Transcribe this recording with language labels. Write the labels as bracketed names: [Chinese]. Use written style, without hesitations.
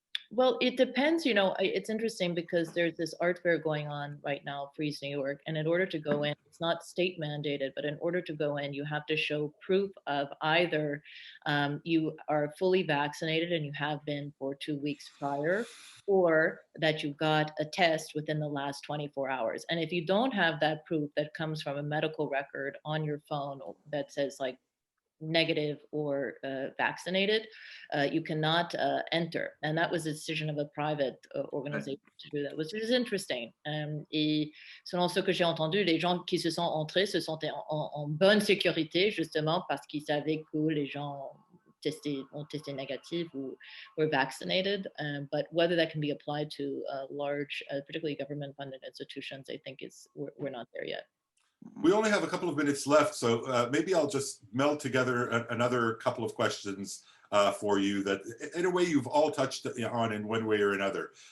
[English] Well, it depends, it's interesting because there's this art fair going on right now, Freeze New York, and in order to go in, it's not state mandated, but in order to go in, you have to show proof of either you are fully vaccinated and you have been for 2 weeks prior, or that you got a test within the last 24 hours. And if you don't have that proof that comes from a medical record on your phone that says like negative or vaccinated, you cannot enter. And that was a decision of a private organization to do that, which is interesting. [French] Et selon ce que j'ai entendu, les gens qui se sont entrés se sont en bonne sécurité, justement parce qu'ils savaient que les gens ont testé négatif ou [English] were vaccinated. But whether that can be applied to large, particularly government-funded institutions, I think we're not there yet. We only have a couple of minutes left, so maybe I'll just meld together another couple of questions for you that, in a way, you've all touched on in one way or another.